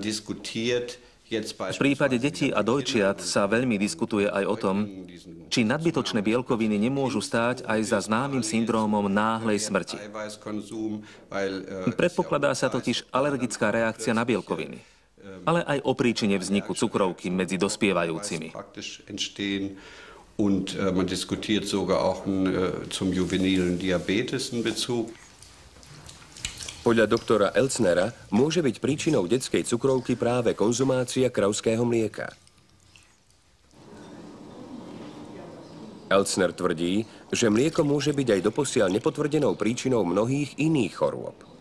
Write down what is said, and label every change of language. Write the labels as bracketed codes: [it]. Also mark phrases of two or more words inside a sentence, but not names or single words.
[sk] V prípade detí a dojčiat sa veľmi diskutuje aj o tom, či nadbytočné bielkoviny nemôžu stáť aj za známym syndrómom náhlej smrti. Predpokladá sa totiž alergická reakcia na bielkoviny, ale aj o príčine vzniku cukrovky medzi dospievajúcimi. [de] Und man diskutiert sogar auch zum juvenilen Diabetes einen Bezug. [sk] Podľa doktora Elsnera môže byť príčinou detskej cukrovky práve konzumácia kravského mlieka. Elsner tvrdí, že mlieko môže byť aj doposiaľ nepotvrdenou príčinou mnohých iných chorôb.